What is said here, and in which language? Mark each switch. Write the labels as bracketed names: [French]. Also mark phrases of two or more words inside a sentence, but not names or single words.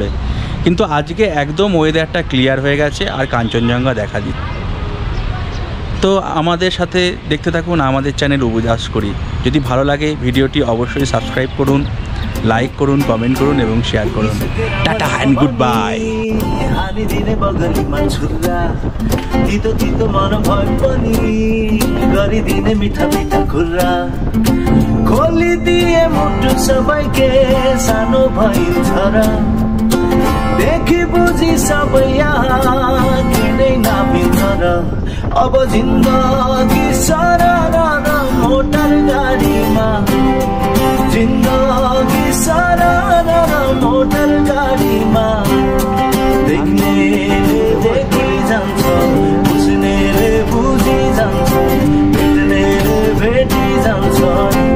[Bangla] কিন্তু আজকে একদম ওয়েদারটা ক্লিয়ার হয়ে গেছে আর কাঞ্চনজঙ্ঘা দেখা দিচ্ছে। তো আমাদের সাথে দেখতে থাকুন আমাদের চ্যানেল উবুজাস করি। যদি ভালো লাগে ভিডিওটি অবশ্যই সাবস্ক্রাইব করুন, লাইক করুন, কমেন্ট করুন এবং শেয়ার করুন। [English] tata and good bye. [Nepali] खोली दिए मुटु सबैके सानो भइल छरा, देखि बुझी सबै यहाँ किनै नामिन्छ र अब जिन्दगी सरर मोटर गाडीमा, जिन्दगी सरर मोटर गाडीमा, देख्नेले देखि जान्छ, बुझ्नेले बुझी जान्छ, भेट्नेले भेटी जान्छ।